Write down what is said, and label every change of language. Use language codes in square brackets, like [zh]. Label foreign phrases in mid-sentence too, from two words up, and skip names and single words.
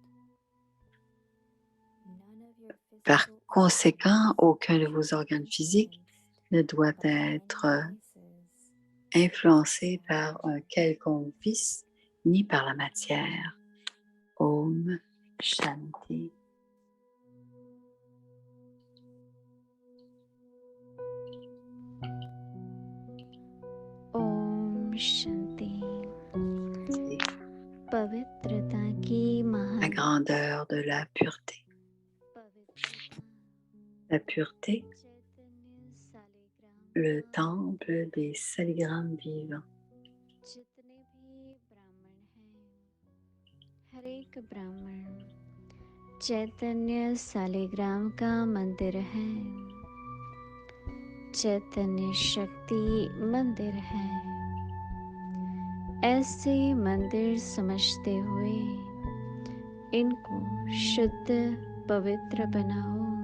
[fr] Par conséquent, aucun de vos organes physiques ne doit être influencé par un quelconque vice ni par la matière. [hi] Om Shanti. Om Shanti. [fr] C'est [hi] पवित्रता की [fr] la [hi] महान [fr] grandeur de la pureté. [hi] पवित्रता [fr] La pureté, [hi] चैतन्य सालिग्राम [fr] le [hi] का [fr] temple des saligrammes vivants. [hi] जितने भी ब्राह्मण हैं हर एक ब्राह्मण चैतन्य सालिग्राम का मंदिर है, चैतन्य शक्ति मंदिर है। ऐसे मंदिर समझते हुए इनको शुद्ध पवित्र बनाओ।